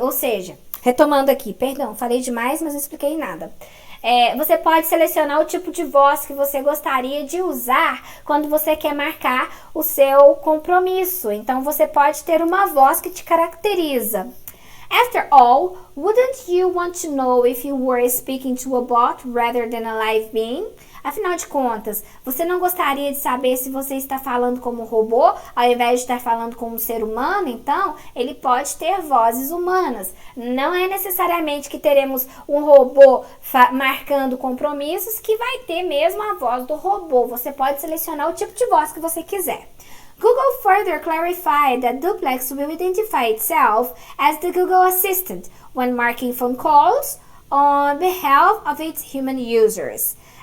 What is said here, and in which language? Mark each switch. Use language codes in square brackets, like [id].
[pt] Ou seja, retomando aqui, perdão, falei demais, mas não expliquei nada. Você pode selecionar o tipo de voz que você gostaria de usar quando você quer marcar o seu compromisso. Então, você pode ter uma voz que te caracteriza. [en] After all, wouldn't you want to know if you were speaking to a bot rather than a live being? [pt] Afinal de contas, você não gostaria de saber se você está falando como um robô ao invés de estar falando como um ser humano? Então, ele pode ter vozes humanas. Não é necessariamente que teremos um robô marcando compromissos que vai ter mesmo a voz do robô. Você pode selecionar o tipo de voz que você quiser. [en] Google further clarified that Duplex will identify itself as the Google Assistant when marking phone calls on behalf of its human users.